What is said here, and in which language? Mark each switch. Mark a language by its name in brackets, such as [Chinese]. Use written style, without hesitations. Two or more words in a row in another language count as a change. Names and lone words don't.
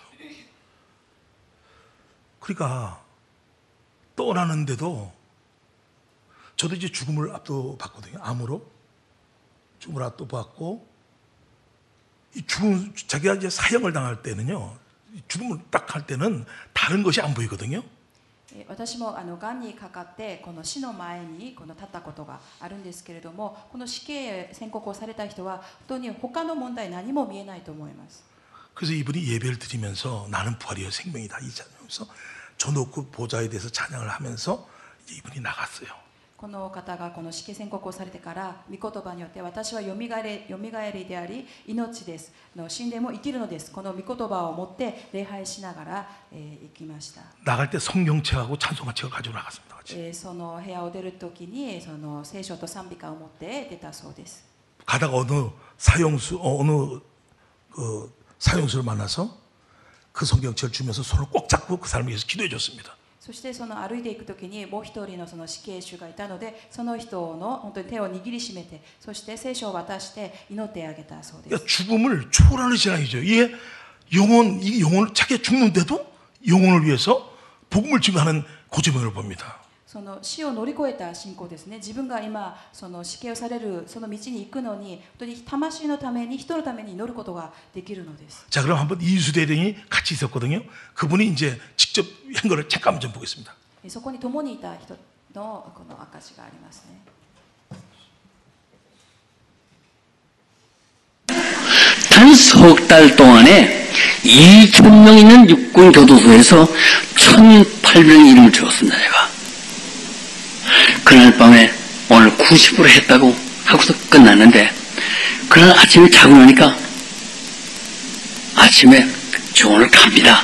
[Korean] 그러니까 떠나는데도 저도 이제 죽음을 앞도봤거든요. 암으로 죽음을 앞도봤고, 이 죽음, 자기가 이제 사형을 당할 때는요, 죽음을 딱 할 때는 다른 것이 안 보이거든요. [Japanese] 私もがんにかかってこの死の前にこの立ったことがあるんですけれども、この死刑宣告をされた人は本当に他の問題何も見えないと思います。 [Korean] 그래서 이분이 예배를 드리면서 나는 부활이여 생명이다 이 찬양하면서 저 놓고 보좌에 대해서 찬양을 하면서 이제 이분이 나갔어요. [Japanese] この方がこの死刑宣告をされてから御言葉によって私はよみがえりであり命です。死んでも生きるのです。この御言葉を持って礼拝しながら行きました。 [Korean] 나갈 때 성경책하고 찬송가책을 가지고 나갔습니다. 같이. [Japanese] その部屋を出るときにその聖書と賛美歌を持って出たそうです。 [Korean] 가다가 어느 사형수를 만나서 그 성경책을 주면서 손을 꼭 잡고 그 사람을 위해서 기도해 줬습니다. [Japanese] そしてその歩いていくときにもう一人のその死刑囚がいたので、その人の本当に手を握りしめて、そして聖書を渡して祈ってあげたそうです。 [Korean] 그러니까 죽음을 초월하는 신앙이죠. 이게 영혼 자기가 죽는데도 영혼을 위해서 복음을 증거하는 고조명을 봅니다. [Japanese] その死を乗り越えた信仰ですね。自分が今その死刑をされるその道に行くのに、本当に魂のために人のために祈ることができるのです。 [Korean] 자, 그럼 한번 이수대령이 같이 있었거든요. 그분이 이제 직접 한 거를 잠깐만 좀 보겠습니다. [Japanese] そこに共にいた人のこの証がありますね。 [Korean] 단 석 달 동안에 2,000명 있는 육군 교도소에서 1,800명 이름을 적었습니다. 제가 그날 밤에 오늘 90% 했다고 하고서 끝났는데, 그날 아침에 자고 나니까 아침에 저 오늘 갑니다.